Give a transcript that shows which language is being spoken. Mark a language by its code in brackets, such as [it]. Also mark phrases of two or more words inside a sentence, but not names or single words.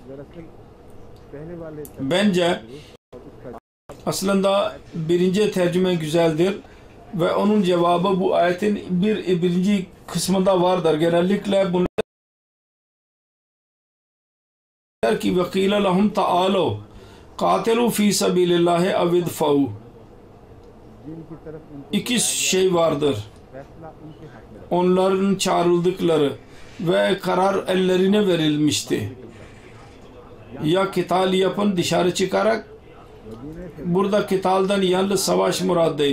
[tr] Bence aslında birinci tercüme güzeldir ve onun cevabı bu ayetin birinci kısmında vardır. Genellikle bunlar der ki [ar] وَقِيلَ لَهُمْ تَعَالَوْا قَاتِلُوا فِي سَبِيلِ اللّٰهِ اَوِدْفَوْا. [tr] İki şey vardır. Onların çağrıldıkları ve karar ellerine verilmişti. Ya kital yapın dışarı çıkarak, burada kitaldan yalnız savaş murad değil.